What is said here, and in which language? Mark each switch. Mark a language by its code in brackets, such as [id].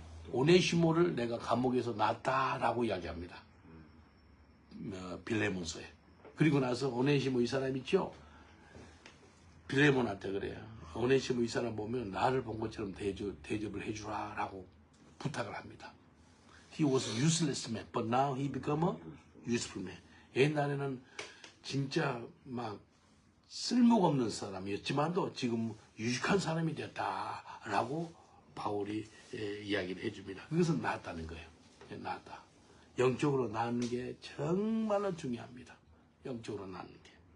[ko] 오네시모를 내가 감옥에서 낳았다라고 이야기합니다. 빌레몬서에. 그리고 나서 오네시모 이 사람 있죠. 빌레몬한테 그래요. 오네시모 이 사람 보면 나를 본 것처럼 대접을 해주라라고 부탁을 합니다. [en] He was useless man, but now he become a useful man. [ko] 옛날에는 진짜 막 쓸모가 없는 사람이었지만도 지금 유익한 사람이 됐다라고 바울이 이야기를 해줍니다. 그것은 낫다는 거예요. 낫다. 영적으로 낳는 게 정말로 중요합니다. 영적으로 낳는 게.